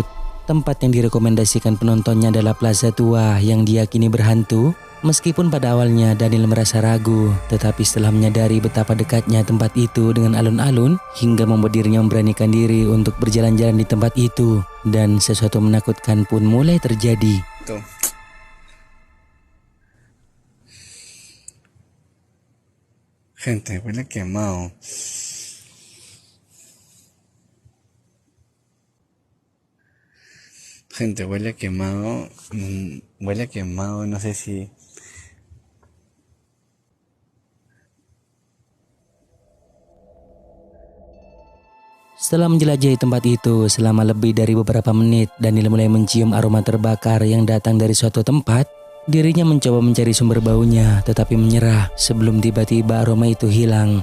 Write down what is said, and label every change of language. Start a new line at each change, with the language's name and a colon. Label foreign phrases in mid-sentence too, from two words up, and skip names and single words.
Indonesian: Tempat yang direkomendasikan penontonnya adalah plaza tua yang diyakini berhantu. Meskipun pada awalnya Daniel merasa ragu, tetapi setelah menyadari betapa dekatnya tempat itu dengan alun-alun, hingga membuat dirinya memberanikan diri untuk berjalan-jalan di tempat itu, dan sesuatu menakutkan pun mulai terjadi. Tuh.
Spanish: Gente, huele quemado. Gente, huele quemado. Huele quemado, no sé si...
Indonesian: Setelah menjelajahi tempat itu selama lebih dari beberapa menit, Daniel mulai mencium aroma terbakar yang datang dari suatu tempat. Dirinya mencoba mencari sumber baunya, tetapi menyerah sebelum tiba-tiba aroma itu hilang.